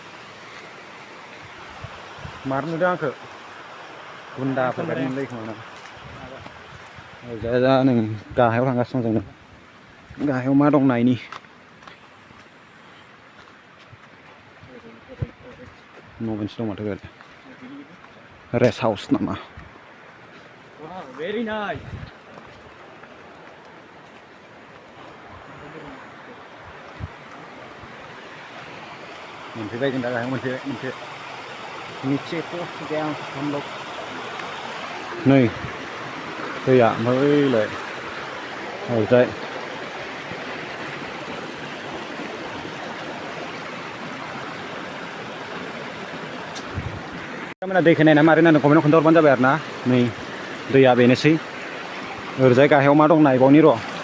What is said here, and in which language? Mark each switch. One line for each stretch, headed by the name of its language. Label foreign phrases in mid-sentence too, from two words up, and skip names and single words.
Bodo: मार नुदों आंखो गुन्दाफोर बायदि मोनलायो खोमा ओरैजाय दा नै गाहायाव थांगासिनो दं जोङो गाहायाव मा दं नायनि न' मोनसे दं माथो
English: rest house
Bodo: नामा
English: very nice
Bodo: मोनफैबाय जों दा गाहायाव मोनसे
Hindi: नीचे पहुंच गए हम लोग
Bodo: नै दैया ओमफ्राय ओइलाय ओरैजाय दैखौ नायना मारै नांदों कमेन्टआव खोन्थाहरबानो जाबाय आरो ना नै दैया बेनोसै ओरैजाय गाहायाव मा दं नायबावनि र'